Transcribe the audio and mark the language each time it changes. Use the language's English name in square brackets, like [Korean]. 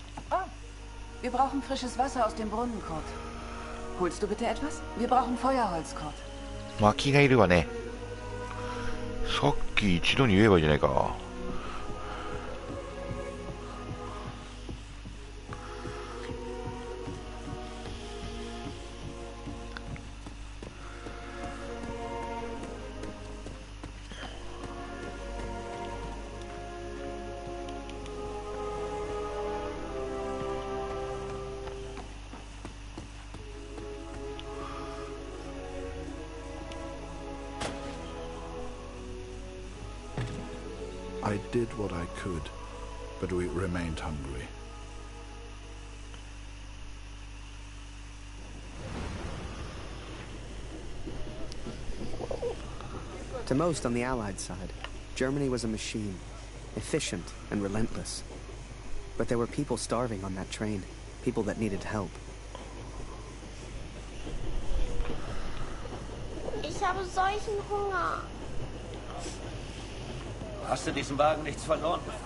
[German] Ah, wir brauchen frisches Wasser aus dem Brunnen, Kurt. Holst du bitte etwas? Wir brauchen Feuerholz, Kurt. [Japanese] 薪がいるわね。さっき一度に言えばいいじゃないか。 [English] I did what I could, but we remained hungry. To most on the Allied side, Germany was a machine, efficient and relentless. But there were people starving on that train, people that needed help. [German] Ich habe solchen Hunger. Hast du diesem Wagen nichts verloren?